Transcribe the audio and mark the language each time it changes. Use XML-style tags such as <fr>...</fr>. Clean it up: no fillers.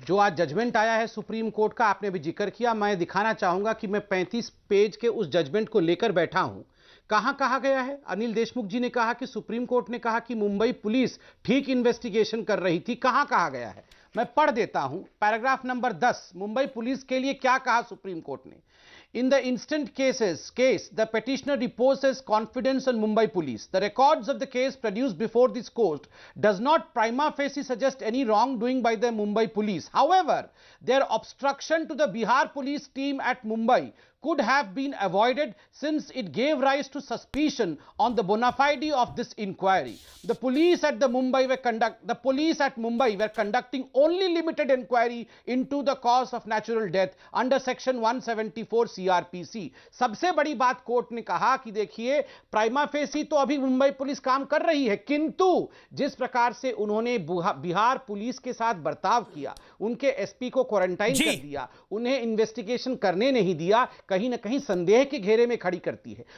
<hi>जो आज जजमेंट आया है सुप्रीम कोर्ट का, आपने भी जिक्र किया, मैं दिखाना चाहूंगा कि मैं 35 पेज के उस जजमेंट को लेकर बैठा हूं। कहां कहा गया है? अनिल देशमुख जी ने कहा कि सुप्रीम कोर्ट ने कहा कि मुंबई पुलिस ठीक इन्वेस्टिगेशन कर रही थी। कहां कहा गया है? मैं पढ़ देता हूं, पैराग्राफ नंबर 10, मुंबई पुलिस के लिए क्या कहा सुप्रीम कोर्ट ने।</hi> <en>In the instant case, the petitioner reposes confidence on Mumbai police. The records of the case produced before this court does not prima facie suggest any wrongdoing by the Mumbai police. However, their obstruction to the Bihar police team at Mumbai could have been avoided since it gave rise to suspicion on the bona fide of this inquiry. The police at Mumbai were conducting only limited inquiry into the cause of natural death under section 174 CRPC.</en> <hi>सबसे बड़ी बात court ने कहा कि देखिए, prima facie तो अभी Mumbai police काम कर रही है, किंतु जिस प्रकार से उन्होंने बिहार पुलिस के साथ बर्ताव किया, उनके एसपी को क्वारंटाइन कर दिया, उन्हें इन्वेस्टिगेशन करने नहीं दिया, कहीं ना कहीं संदेह के घेरे में खड़ी करती है।</hi>